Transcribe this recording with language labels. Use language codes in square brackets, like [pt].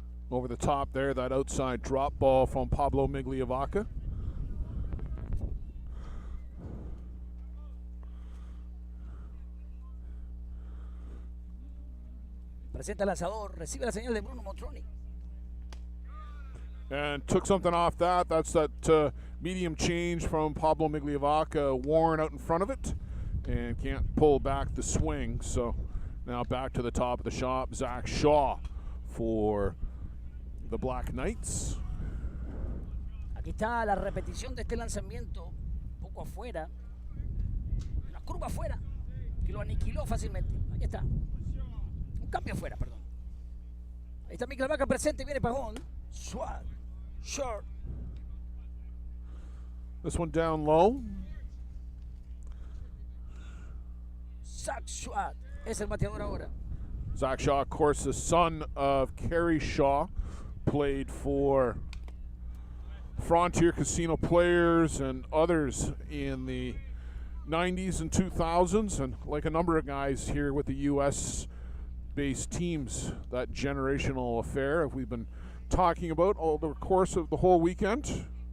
[en] Over the top there, that outside drop ball from Pablo Migliavaca. [es] Presenta el lanzador, recibe la señal de Bruno Motroni. [en] And took something off that. That's that medium change from Pablo Migliavaca. Warren out in front of it and can't pull back the swing. So now back to the top of the shop. Zach Shaw for the Black Knights. [es] Aquí está la repetición de este lanzamiento, un poco afuera. Una curva afuera que lo aniquiló fácilmente. Ahí está. Un cambio afuera, perdón. Ahí está Mikla Vaca presente, viene Pajón. [en] Swat. Short. This one down low. [es] Zach Shaw es el bateador ahora. [en] Zach Shaw, of course, the son of Kerry Shaw, played for Frontier Casino Players and others in the 90s and 2000s, and like a number of guys here with the U.S.-based teams, that generational affair we've been talking about all the course of the whole weekend.